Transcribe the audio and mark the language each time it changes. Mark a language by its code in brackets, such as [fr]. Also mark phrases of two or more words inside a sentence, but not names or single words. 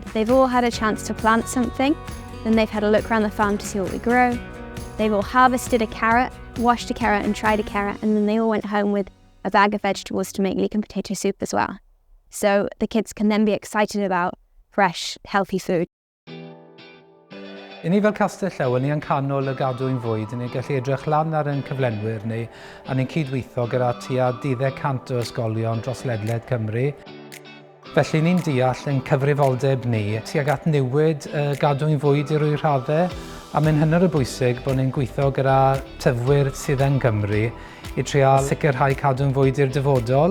[en] They've all had a chance to plant something, then they've had a look around the farm to see what we grow. They've all harvested a carrot, washed a carrot and tried a carrot, and then they all went home with a bag of vegetables to make leek and potato soup as well. So the kids can then be excited about fresh, healthy food. [cy] I ni fel Castell Howell, ni yn canol y gadwyn fwyd, ni'n gallu edrych lan ar ein cyflenwyr ni, a ni'n cydweithio gyda tua 100 o ysgolion dros ledled Cymru. Felly ni'n deall yn cyfrifoldeb ni tuag at newid gadwyn fwyd i ryw raddau, a mae'n hynod o bwysig bod ni'n gweithio gyda tyfwyr sydd yn Cymru i trial sicrhau cadwyn fwyd i'r dyfodol.